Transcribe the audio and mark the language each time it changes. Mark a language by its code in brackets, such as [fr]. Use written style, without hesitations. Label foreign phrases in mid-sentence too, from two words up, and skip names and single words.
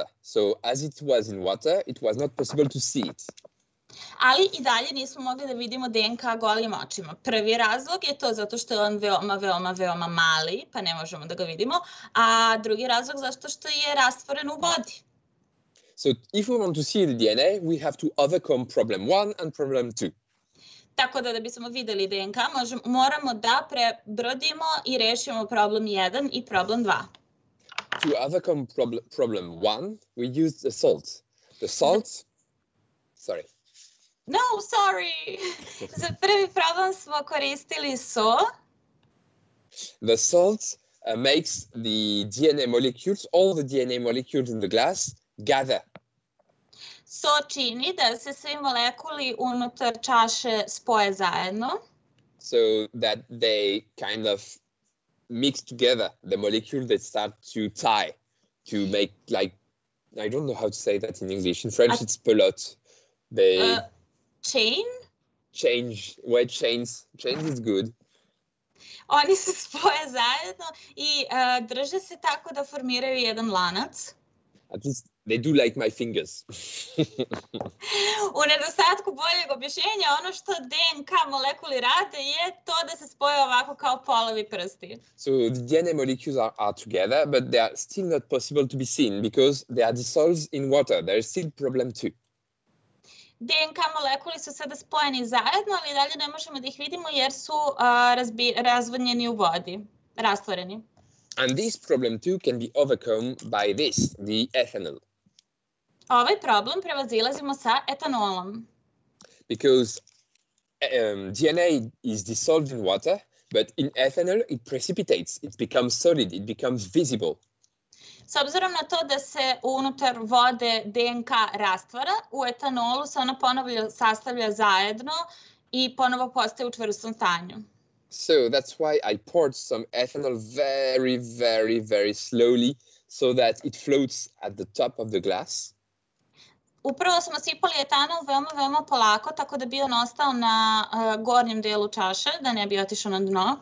[en] So as it was in water, it was not possible to see it. [sr] Ali i dalje nismo mogli da vidimo DNK golim očima. Prvi razlog je to zato što je on veoma mali, pa ne možemo da ga vidimo, a drugi razlog zato što je rastvoren u vodi. [en] So if we want to see the DNA, we have to overcome problem 1 and problem 2. [sr] Tako da bismo videli DNK, moramo da prebrodimo i rešimo problem 1 i problem 2. [en] To overcome problem 1, we used the salt. The salt, sorry. No, sorry. [sr] Za prvi problem smo koristili so. [en] The salt makes the DNA molecules, all the DNA molecules in the glass, gather. [sr] So čini da se svi molekuli unutar čaše spoje zajedno. [en] So that they kind of mix together, the molecules that start to tie, to make like, I don't know how to say that in English. In French, it's pelote. They... Chain? Chains is good. [sr] Oni se spoje zajedno i drže se tako da formiraju jedan lanac. [en] At least they do like my fingers. [sr] U nedostatku boljeg objašnjenja, ono što DNK molekuli rade je to da se spoje ovako kao polovi prsti. [en] So the DNA molecules are together, but they are still not possible to be seen because they are dissolved in water. There is still problem 2. [sr] DNK molekuli su sada spojeni zajedno, ali dalje ne možemo da ih vidimo jer su razvodnjeni u vodi, rastvoreni. [en] And this problem too can be overcome by this, the ethanol. [sr] Ovaj problem prevazilazimo sa etanolom. [en] Because DNA is dissolved in water, but in ethanol it precipitates, it becomes solid, it becomes visible. [sr] S obzirom na to da se unutar vode DNK rastvara, u etanolu se ona ponovo sastavlja zajedno i ponovo postaje u čvrstom stanju. [en] So that's why I poured some ethanol very slowly so that it floats at the top of the glass. [sr] Upravo smo sipali etanol veoma polako, tako da bi on ostao na gornjem delu čaše, da ne bi otišao na dno.